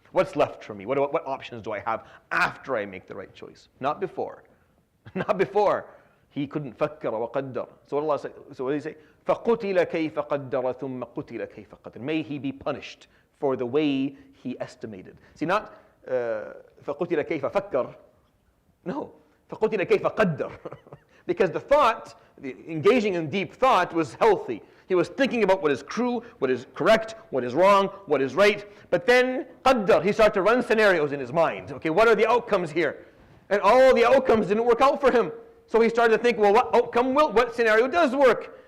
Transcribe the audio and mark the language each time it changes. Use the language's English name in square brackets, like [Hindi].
[English] What's left for me? What options do I have after I make the right choice? Not before. Not before. He couldn't [Arabic] فَكَّرَ وَقَدَّرَ. [English] So what Allah say? So what did he say? [Arabic] فَقُتِلَ كَيْفَ قَدَّرَ ثُمَّ قُتِلَ كَيْفَ قَدَّرَ. [English] May he be punished for the way he estimated. See, not [Arabic] فَقُتِلَ كَيْفَ فَكَّرَ. [English] No, [Arabic] فَقُتِلَ كَيْفَ قَدَّرَ. [English] Because the thought, engaging in deep thought, was healthy. He was thinking about what is true, what is correct, what is wrong, what is right. But then, qaddar, he started to run scenarios in his mind. Okay, what are the outcomes here? And all the outcomes didn't work out for him. So he started to think, well, what scenario does work?